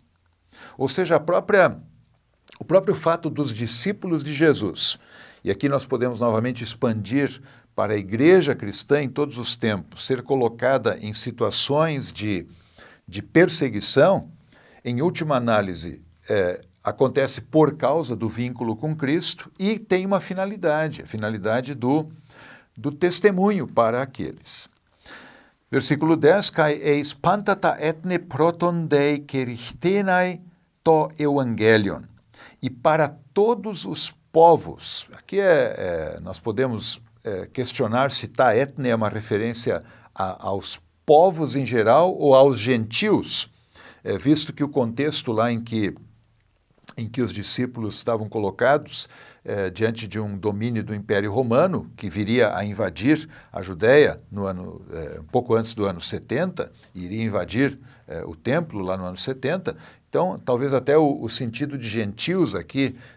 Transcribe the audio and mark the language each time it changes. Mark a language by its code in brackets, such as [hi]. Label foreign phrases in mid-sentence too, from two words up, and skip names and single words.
[pt] Ou seja, o próprio fato dos discípulos de Jesus, e aqui nós podemos novamente expandir para a igreja cristã em todos os tempos, ser colocada em situações de perseguição, em última análise, acontece por causa do vínculo com Cristo e tem uma finalidade, a finalidade do testemunho para aqueles. Versículo 10, [el] καὶ εἰς πάντα τὰ ἔθνη πρῶτον δεῖ κηρυχθῆναι τὸ εὐαγγέλιον. [pt] E para todos os povos, aqui nós podemos questionar se [el] τὰ ἔθνη [pt] é uma referência aos povos em geral ou aos gentios, visto que o contexto lá em que os discípulos estavam colocados diante de um domínio do Império Romano, que viria a invadir a Judéia um pouco antes do ano 70, e iria invadir o templo lá no ano 70, então talvez até o sentido de gentios aqui